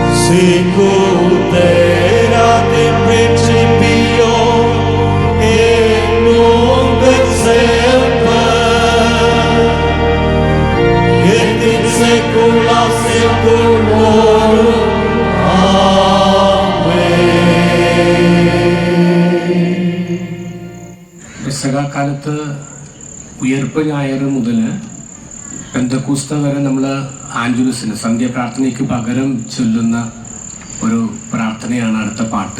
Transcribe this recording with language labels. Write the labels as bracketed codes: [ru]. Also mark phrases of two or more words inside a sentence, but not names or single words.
[la] Sicutera de principio et nunc et semper et in saecula saeculorum. [ml] പെസഹാക്കാലത്ത് ഉയർപ്പ് ഞായർ മുതൽ പെന്തക്കോസ്ത വരെ നമ്മൾ ആഞ്ചുലസിന് സന്ധ്യാപ്രാർത്ഥനയ്ക്ക് പകരം ചൊല്ലുന്ന ഒരു പ്രാർത്ഥനയാണ് അടുത്ത പാട്ട്.